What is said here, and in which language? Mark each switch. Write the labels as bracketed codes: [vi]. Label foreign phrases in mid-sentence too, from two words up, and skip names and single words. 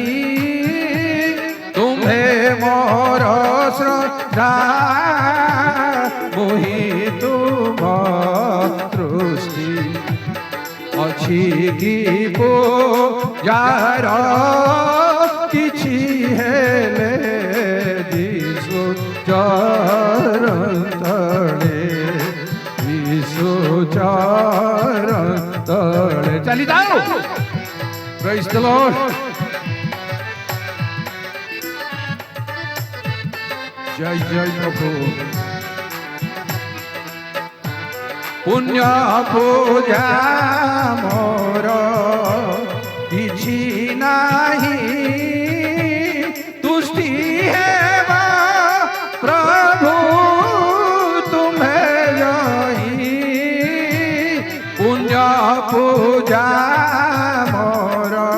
[or] ତୁମ୍ଭେ ମୋର ଶ୍ରଦ୍ଧା, ମୋହି ତୁମ ଦୃଷ୍ଟି ଅଛି କି ପୂଜାର କିଛି ହେଲେ, ଯୀଶୁ ଚରଣ ତଳେ, ଯୀଶୁ ଚରଣ ତଳେ। ଚାଲି ଯାଉ, [en] praise the Lord. [or] ଜୟ ଜୟ ପ୍ରଭୁ। ପୁଣ୍ୟ ପୂଜା ମୋର କିଛି ନାହିଁ ତୁଷ୍ଟି ହେବା ପ୍ରଭୁ ତୁମ୍ଭେ ଯହିଁ ପୁଣ୍ୟ ପୂଜା ମୋର